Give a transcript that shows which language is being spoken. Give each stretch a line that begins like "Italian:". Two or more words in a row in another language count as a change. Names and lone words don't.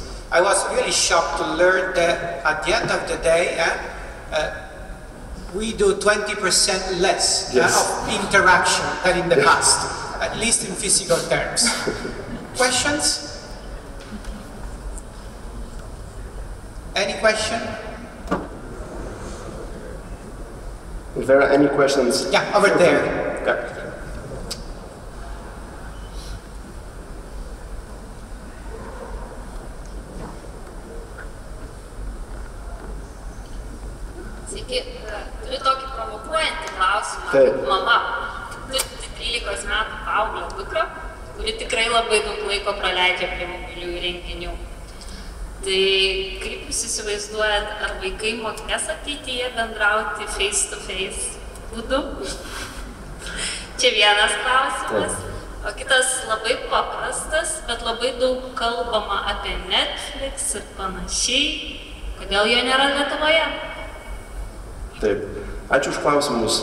English: I was really shocked to learn that at the end of the day, we do 20% less of interaction than in the past, at least in physical terms. Questions? Any question? If there are any questions... Yeah, over there. Okay.
Lithuanian: Sveiki, turiu tokį provokuojantį klausimą. Mama, tu 13 metų paauglio dukra, kuri tikrai labai daug laiko praleidžia prie mobilių įrenginių. Tai kaip jūs įsivaizduojat, ar vaikai mokės ateityje bendrauti
English: face-to-face
Lithuanian: būdu? Čia vienas klausimas. O kitas labai paprastas, bet labai daug kalbama apie Netflix ir panašiai. Kodėl jo nėra Lietuvoje? Taip. Ačiū už klausimus.